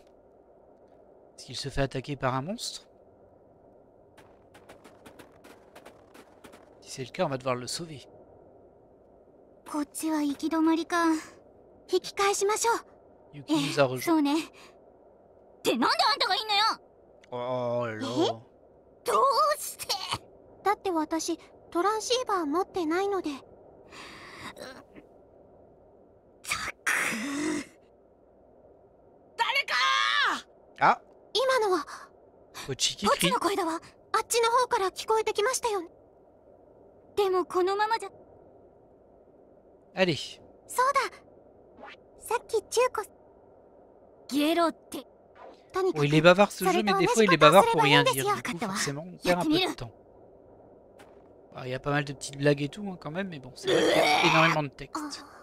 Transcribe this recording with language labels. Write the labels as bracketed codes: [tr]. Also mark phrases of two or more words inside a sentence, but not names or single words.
[fr] Est-ce qu'il se fait attaquer par un monstre? Si c'est le cas, on va devoir le sauver. Yuki nous a rejoint. Oh là là. [ja] だって私トランシーバー持ってないので。誰かあ、今のはポチキポチの声だわ。あっちの方から聞こえてきましたよ。でもこのままじゃ。 [fr] Allez. [ja] そうだ。さっき中古ゲロって。 [fr] Bon, il est bavard ce jeu, mais des fois il est bavard pour rien dire. Du coup, forcément, on perd un peu de temps. Il y a pas mal de petites blagues et tout, hein, quand même, mais bon, c'est vrai qu'il y a énormément de texte.